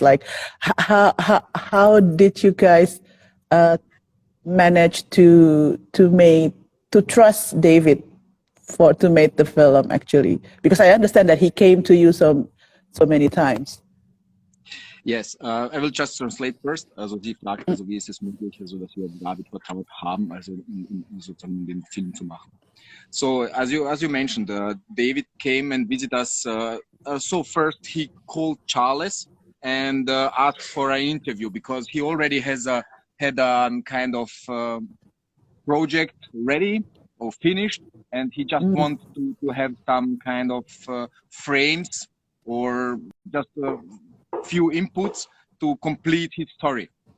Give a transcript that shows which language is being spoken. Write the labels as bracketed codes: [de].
[en] Like, how did you guys manage to trust David to make the film actually? Because I understand that he came to you so many times. Yes, I will just translate first. [de] Also sie fragt, also wie ist es möglich, also dass wir David vertraut haben, also sozusagen den Film zu machen. [en] So as you mentioned, David came and visited us. So first he called Charles and asked for an interview because he already had a kind of project ready or finished, and he just wants to have some kind of frames or just few inputs to complete his story.